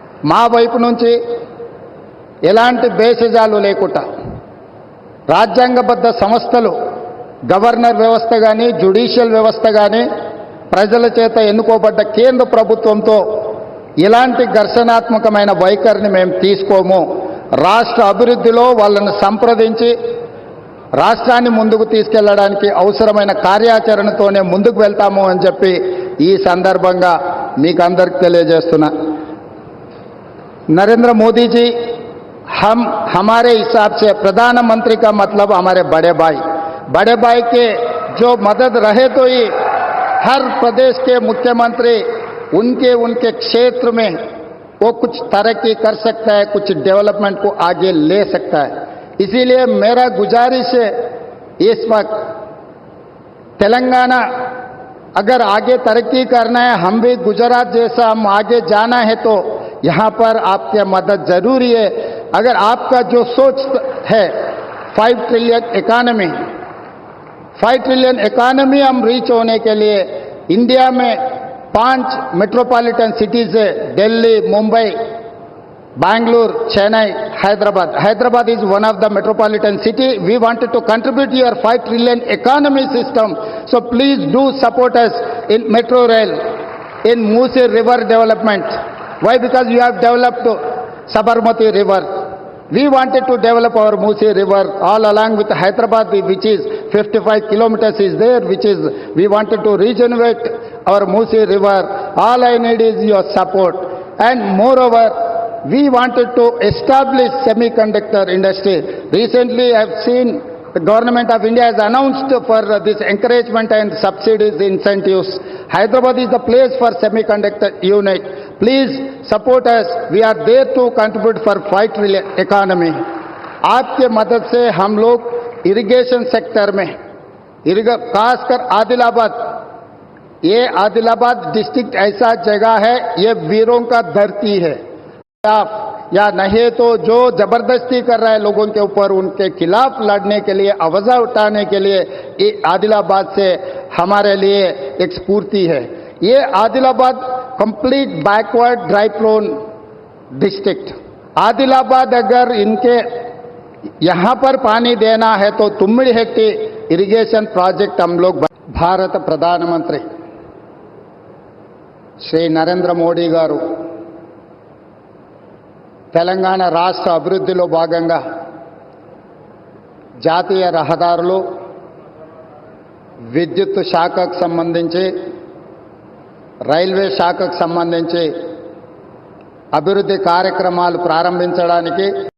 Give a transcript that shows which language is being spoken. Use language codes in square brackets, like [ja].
[te] మా వైపు నుంచి ఎలాంటి భేషజాలు లేకుండా రాజ్యాంగబద్ధ సంస్థలు గవర్నర్ వ్యవస్థ కానీ జ్యుడిషియల్ వ్యవస్థ కానీ ప్రజల చేత ఎన్నుకోబడ్డ కేంద్ర ప్రభుత్వంతో ఇలాంటి ఘర్షణాత్మకమైన వైఖరిని మేము తీసుకోము. రాష్ట్ర అభివృద్ధిలో వాళ్ళను సంప్రదించి రాష్ట్రాన్ని ముందుకు తీసుకెళ్లడానికి అవసరమైన కార్యాచరణతోనే ముందుకు వెళ్తాము అని చెప్పి ఈ సందర్భంగా మీకు అందరికి తెలియజేస్తున్నా. [hi] नरेंद्र मोदी जी हमारे हिसाब से प्रधानमंत्री का मतलब हमारे बड़े भाई के जो मदद रहे तो ही हर प्रदेश के मुख्यमंत्री उनके क्षेत्र में वो कुछ तरक्की कर सकता है, कुछ डेवलपमेंट को आगे ले सकता है. इसीलिए मेरा गुजारिश है इस वक्त तेलंगाना अगर आगे तरक्की करना है, हम भी गुजरात जैसा हम आगे जाना है तो यहाँ पर आपकी मदद जरूरी है. अगर आपका जो सोच है 5 ट्रिलियन इकोनॉमी हम रीच होने के लिए इंडिया में 5 मेट्रोपॉलिटन सिटीज है, Delhi, Mumbai, Bangalore, Chennai, [en] Hyderabad is one of the metropolitan city. We wanted to contribute your 5 trillion economy system. So please do support us in metro rail, in Musi river development. Why? Because you have developed Sabarmati river. We wanted to develop our Musi river all along with Hyderabad, which is 55 kilometers is there, which is we wanted to regenerate our Musi river. All I need is your support. And moreover, we wanted to establish semiconductor industry. Recently, I have seen the government of India has announced for this encouragement and subsidies, incentives. Hyderabad is the place for semiconductor unit. Please support us. We are there to contribute for 5 trillion economy. [hi] आपके मदद से हम लोग irrigation sector में खासकर आदिलाबाद, ये Adilabad district ऐसा जगह है, ये वीरों का धरती है. या नहीं तो जो जबरदस्ती कर रहा है लोगों के ऊपर, उनके खिलाफ लड़ने के लिए, आवाज उठाने के लिए ये आदिलाबाद से हमारे लिए एक स्फूर्ति है. ये Adilabad complete backward dry prone district. Adilabad अगर इनके यहाँ पर पानी देना है तो तुम्मिडिहेट्टी इरिगेशन प्रोजेक्ट हम लोग. [te] भारत प्रधानमंत्री श्री नरेंद्र मोदी गारू తెలంగాణ రాష్ట్ర అభివృద్ధిలో భాగంగా జాతీయ రహదారులు, విద్యుత్ శాఖకు సంబంధించి, రైల్వే శాఖకు సంబంధించి అభివృద్ధి కార్యక్రమాలు ప్రారంభించడానికి